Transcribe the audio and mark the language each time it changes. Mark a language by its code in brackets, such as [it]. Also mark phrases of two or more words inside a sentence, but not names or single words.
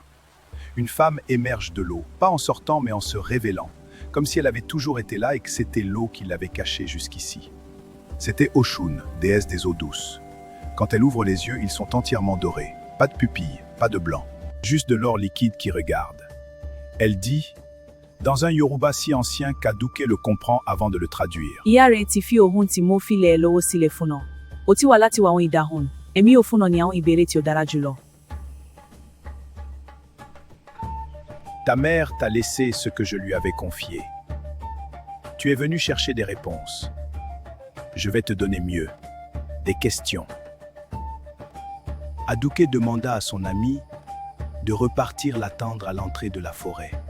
[fr] Une femme émerge de l'eau, pas en sortant mais en se révélant, comme si elle avait toujours été là et que c'était l'eau qui l'avait cachée jusqu'ici. C'était Oshun, déesse des eaux douces. Quand elle ouvre les yeux, ils sont entièrement dorés. Pas de pupilles, pas de blanc, juste de l'or liquide qui regarde. Elle dit, dans un Yoruba si ancien qu'Aduke le comprend avant de le traduire. [yo] Ìyá ti fi ohun tí mo fi lẹ̀ lọ́wọ́ sílẹ̀ fún ọ. Ó ti wà láti wá àwọn ìdáhùn. Èmi ò fún ọ ní àwọn ìbéèrè tí ó dára jùlọ. [fr] Ta mère t'a laissé ce que je lui avais confié. Tu es venu chercher des réponses. Je vais te donner mieux. Des questions. Aduke demanda à son ami de repartir l'attendre à l'entrée de la forêt.